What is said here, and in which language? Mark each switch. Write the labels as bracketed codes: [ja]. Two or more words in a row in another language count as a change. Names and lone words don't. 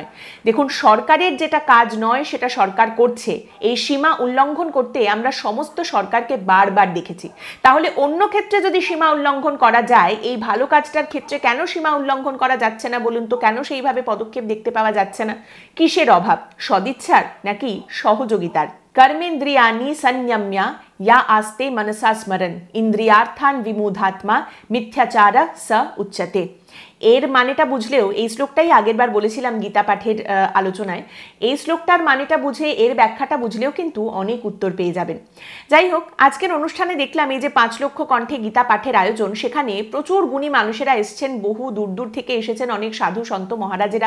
[bn] দেখুন, সরকারের যেটা কাজ নয় সেটা সরকার করছে, এই সীমা উল্লঙ্ঘন করতে আমরা সমস্ত সরকারকে বারবার দেখেছি। তাহলে অন্য ক্ষেত্রে যদি সীমা উল্লঙ্ঘন করা যায়, এই ভালো কাজটার ক্ষেত্রে কেন সীমা উল্লঙ্ঘন করা যাচ্ছে না বলুন তো? কেন সেইভাবে পদক্ষেপ দেখতে পাওয়া যাচ্ছে না? কিসের অভাব? সদিচ্ছার নাকি সহযোগিতার? [sa] कर्मेन्द्रियाणि संयम्य या आस्ते मनसा स्मरन् इंद्रियार्थान विमूढात्मा मिथ्याचार स उच्यते। [bn] এর মানেটা বুঝলেও, এই শ্লোকটাই আগেরবার বলেছিলাম গীতা পাঠের আলোচনায়, এই শ্লোকটার মানেটা বুঝে এর ব্যাখ্যাটা বুঝলেও কিন্তু অনেক উত্তর পেয়ে যাবেন। যাই হোক, আজকের অনুষ্ঠানে দেখলাম এই যে 5 লক্ষ কণ্ঠে গীতা পাঠের আয়োজন, সেখানে প্রচুর গুণী মানুষেরা এসছেন, বহু দূর দূর থেকে এসেছেন অনেক সাধু সন্ত মহারাজেরা।